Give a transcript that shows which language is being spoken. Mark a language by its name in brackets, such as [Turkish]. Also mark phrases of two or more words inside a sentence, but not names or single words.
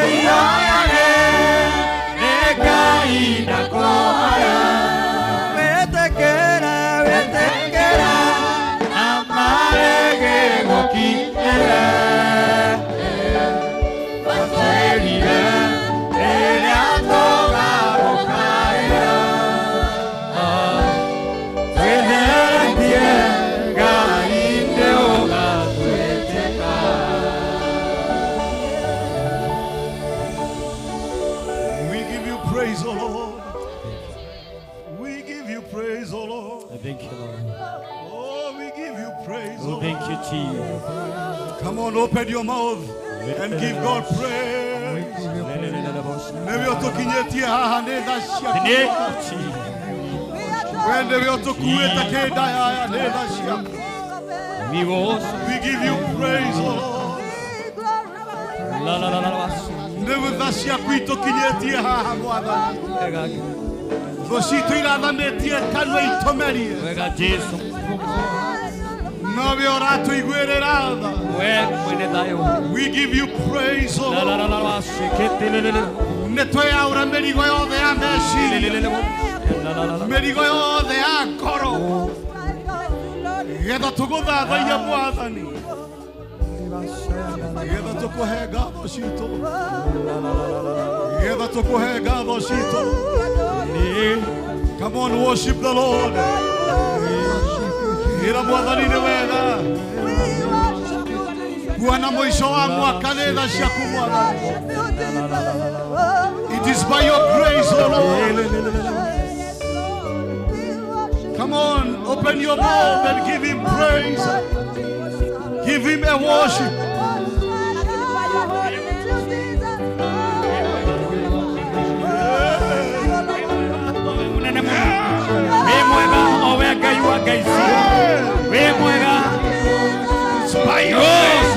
[Kikuyu] Ngai ndakuhoya wetĩkĩra na marege gũkinyĩra watwĩrire rĩrĩa tũgathũkaĩra twĩtheretie Ngai nĩũgatwĩtĩka [English] We give you praise, O Lord. We give you praise, O Lord. Thank you, Lord. Oh, we give you praise, O Lord. Thank you, Jesus. Come on, open your mouth and give God praise. [Kikuyu] Nĩwe ũtũkinyĩtie haha nĩ tha ciaku. We nĩwe ũtũkuĩte kĩndaya nĩ tha ciaku. [English] We give you praise, O Lord. [Kikuyu] Nĩwe tha ciaku itũkinyĩtie haha Mwathani. Thũ citũ irathanĩtie kanua itũmerie. Wega Jesu. Nowe ũratũiguĩrĩra tha. [English] We give you praise, O Lord. [Kikuyu] Nĩtweyaũra mĩrigo yothe ya meciria, mĩrigo yothe ya ngoro, Getha tuguthathaia Mwathani. Getha tukuhe ngatho ciitũ. Getha tukuhe ngatho ciitũ. [English] Come on, worship the Lord. [Kikuyu] Ira Mwathani nĩ wega. Kuona mwisho wa mwaka nĩ tha ciaku Mwathani. [English] It is by your grace, O Lord. Come on, open your mouth and give him praise. Give him a worship. It's by your grace.